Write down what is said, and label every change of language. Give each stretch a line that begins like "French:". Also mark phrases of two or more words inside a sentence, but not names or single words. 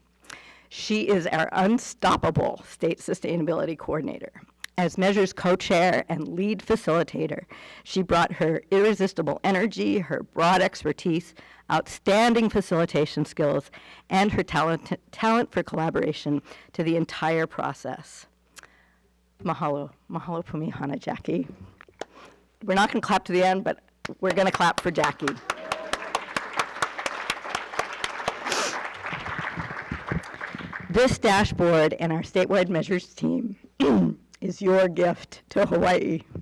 English: She is our unstoppable state sustainability coordinator. As Measures co-chair and lead facilitator, she brought her irresistible energy, her broad expertise, outstanding facilitation skills, and her talent for collaboration to the entire process.
Hawaiian: Mahalo. Mahalo pumihana,
English: Jackie. We're not going to clap to the end, but we're going to clap for Jackie. This dashboard and our statewide measures team is your gift to Hawaii.